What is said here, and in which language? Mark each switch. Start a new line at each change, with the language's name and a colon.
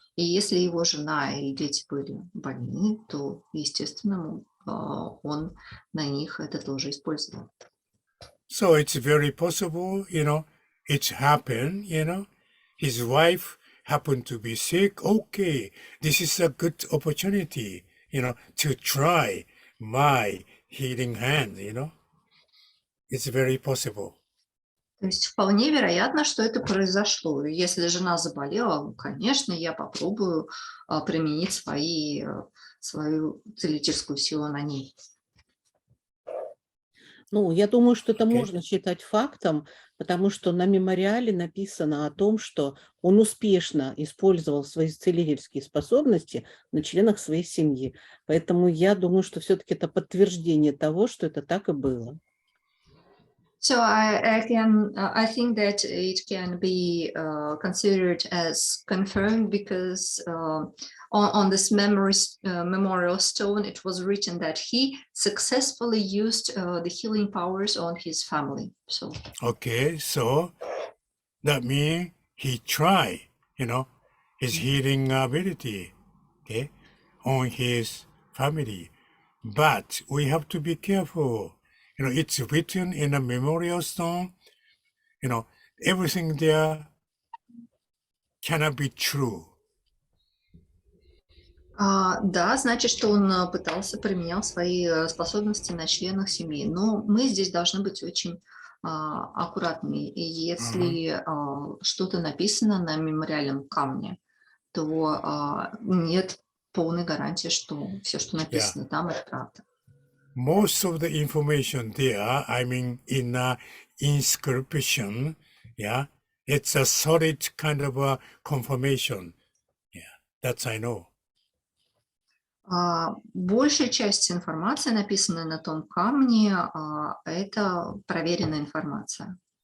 Russian: И если его жена и дети были больны, то, естественно, он на них это тоже использовал.
English: So it's very possible, it happened, his wife happened to be sick. Okay, this is a good opportunity, to try my healing hand, It's very possible.
Russian: То есть вполне вероятно, что это произошло. Если жена заболела, конечно, я попробую применить свою целительскую силу на ней. Я думаю, что это можно считать фактом, потому что на мемориале написано о том, что он успешно использовал свои целительские способности на членах своей семьи. Поэтому я думаю, что все-таки это подтверждение того, что это так и было.
English: So I think that it can be considered as confirmed because on this memorial stone, it was written that he successfully used the healing powers on his family. So Okay, so that means he tried, his healing ability, okay, on his family. But we have to be careful. It's written in a memorial stone. Everything there cannot be true.
Russian: Да, значит, что он пытался, применял свои способности на членах семьи. Но мы здесь должны быть очень аккуратными. И если что-то написано на мемориальном камне, то нет полной гарантии, что все, что написано там, это правда.
English: Most of the information there, I mean, in a inscription, it's a solid kind of a confirmation. That's I know.
Russian: Большая часть информации, написанная на том камне, это проверенная информация.